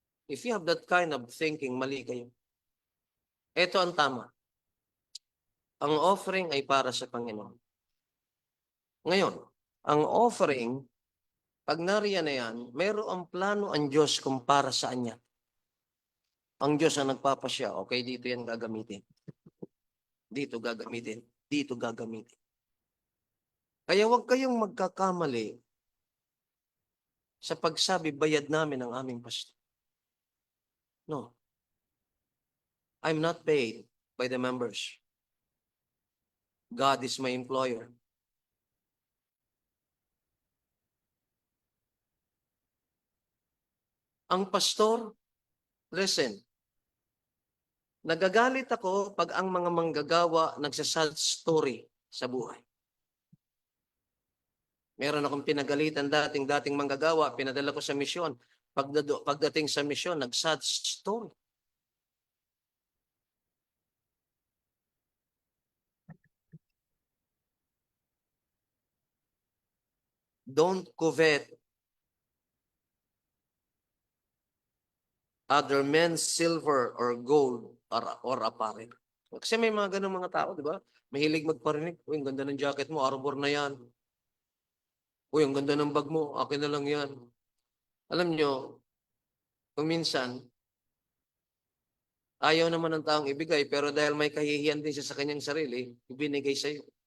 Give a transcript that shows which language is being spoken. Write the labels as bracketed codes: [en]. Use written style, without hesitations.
[en] If you have that kind of thinking, [tl] mali kayo. Ito ang tama. Ang offering ay para sa Panginoon. Ngayon, ang offering, pag nariyan na yan, mayroong plano ang Diyos kung para saan niya. Ang Diyos ang nagpapasya, okay, dito yan gagamitin. Dito gagamitin. Dito gagamitin. Kaya huwag kayong magkakamali sa pagsabi, bayad namin ang aming pastor. [en] No. I'm not paid by the members. God is my employer. [tl] Ang pastor, listen, nagagalit ako pag ang mga manggagawa nagsasad story sa buhay. Meron akong pinagalitan dating manggagawa, pinadala ko sa misyon. Pagdating sa misyon, nagsad story. [en] Don't covet other men's silver or gold or apparel. [tl] Kasi may mga ganun mga tao, di ba? Mahilig magparinig. Uy, ang ganda ng jacket mo, arbor na yan. Uy, ang ganda ng bag mo, akin na lang yan. Alam nyo, kung minsan, ayaw naman ng taong ibigay, pero dahil may kahihiyan din siya sa kanyang sarili, ibinigay sa iyo.